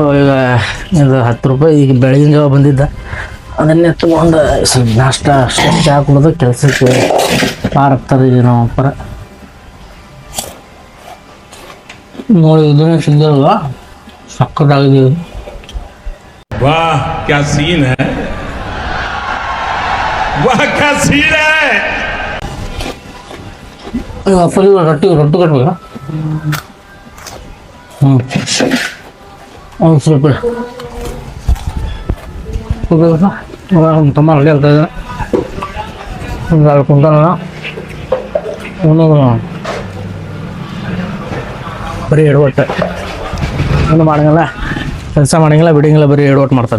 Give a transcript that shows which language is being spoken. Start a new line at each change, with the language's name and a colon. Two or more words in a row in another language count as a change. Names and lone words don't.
Kannada: ಈಗ ಇದು 10 ರೂಪಾಯಿ ಈಗ ಬೆಳಗಿನ ಜಾವ ಬಂದಿದ್ದ, ಅದನ್ನೇ ತೊಗೊಂಡು ಸ್ವಲ್ಪ ನಾಷ್ಟ ಅಷ್ಟೇ ಚಹಾ ಕುಡಿದು ಕೆಲಸಕ್ಕೆ ಪಾರಾಗ್ತದೆ ನಾವು ಅಪ್ಪರ. ನೋಡಿ ಇದನ್ನೇ ಸಿಗ್ದಲ್ವಾ, ಸಕ್ಕತ್ತಾಗಿದೆ.
Hindi: वाह क्या सीन है, वाह क्या सीन है.
Kannada: ಫುಲ್ ರೊಟ್ಟಿ ಕಟ್ಬೇಕಾ? ಸ್ವಲ್ಪ ನಮ್ಮ ತಮ್ಮ ರೆಡಿ ಆಗ್ತಾ ಇದ್ದಾನೆ. ಒಂದು ಕುಂತಾನ ಬರೀ ಎಡವಟ್ಟೆ, ಏನು ಮಾಡಂಗಿಲ್ಲ, ಕೆಲಸ ಮಾಡಂಗಿಲ್ಲ, ಬಿಡಂಗಿಲ್ಲ, ಬರೀ ಎಡವಟ್ಟು ಮಾಡ್ತಾರೆ.